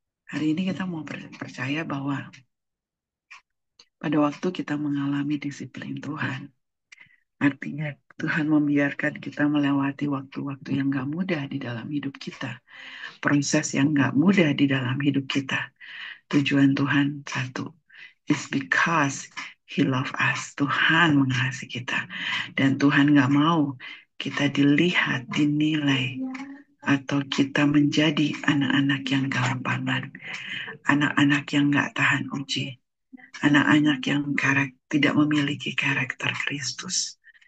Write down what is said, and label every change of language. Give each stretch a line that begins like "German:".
Indonesian: Hari ini kita mau percaya bahwa pada waktu kita mengalami disiplin Tuhan, artinya Tuhan membiarkan kita melewati waktu-waktu yang gak mudah di dalam hidup kita, proses yang gak mudah di dalam hidup kita. Tujuan Tuhan satu,
English: it's because He love us.
Indonesian: Tuhan mengasihi kita. Dan Tuhan gak mau kita dilihat, dinilai, atau kita menjadi anak-anak yang gampangan. Anak-anak yang gak tahan uji. Anak-anak yang tidak memiliki karakter Kristus.